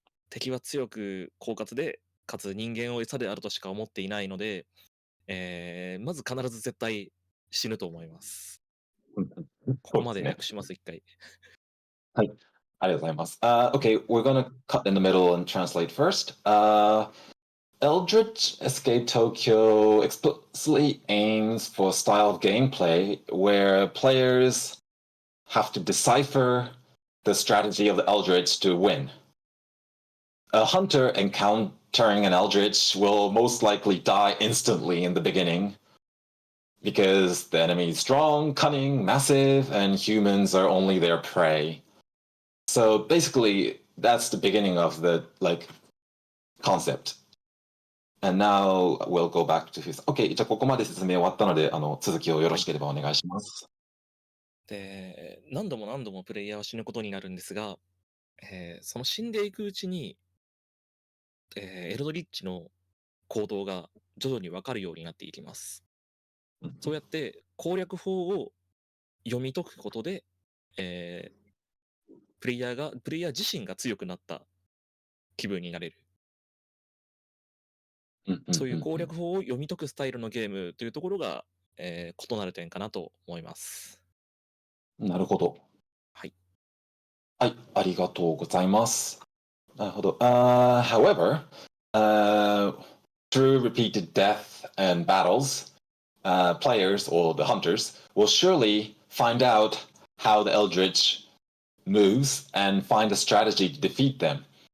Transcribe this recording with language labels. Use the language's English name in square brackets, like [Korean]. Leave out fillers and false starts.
[Japanese] 敵は強く狡猾でかつ人間を餌であるとしか思っていないので、まず必ず絶対死ぬと思います。ここまで訳します、一回。はい。ありがとうございます。 [English] Okay, we're gonna cut in the middle and translate first. Eldritch Escape Tokyo explicitly aims for a style of gameplay where players have to decipher the strategy of the Eldritch to win. A hunter encountering an Eldritch will most likely die instantly in the beginning because the enemy is strong, cunning, massive, and humans are only their prey. So basically, that's the beginning of the like concept. And now we'll go back to his. [Japanese] OK, じゃあここまで説明終わったので、続きをよろしければお願いします。で、何度も何度もプレイヤーは死ぬことになるんですが、その死んでいくうちに、エルドリッチの行動が徐々に分かるようになっていきます。そうやって攻略法を読み解くことで、プレイヤー自身が強くなった気分になれる。そういう攻略法を読み解くスタイルのゲームというところが、異なる点かなと思います。なるほど。はい。はい、ありがとうございます。なるほど。 [English] However, through repeated death and battles, players or the hunters will surely find out how the Eldritch moves and find a strategy to defeat them.